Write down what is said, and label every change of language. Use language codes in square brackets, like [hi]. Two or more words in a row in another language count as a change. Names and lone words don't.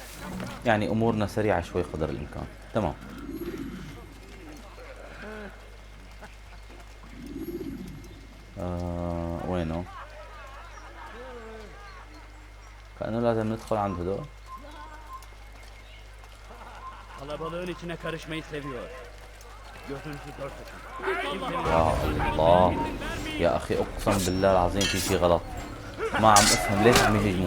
[ar] يعني امورنا سريعة شوي قدر الامكان. تمام. وينه؟ كأنه لازم ندخل عند هدول. [tr] Kalabalığın içine karışmayı seviyor. Gözünüzü dört açın. [ar] يا الله يا أخي أقسم بالله العظيم في شي غلط. ما عم أفهم ليش عم يهجموا.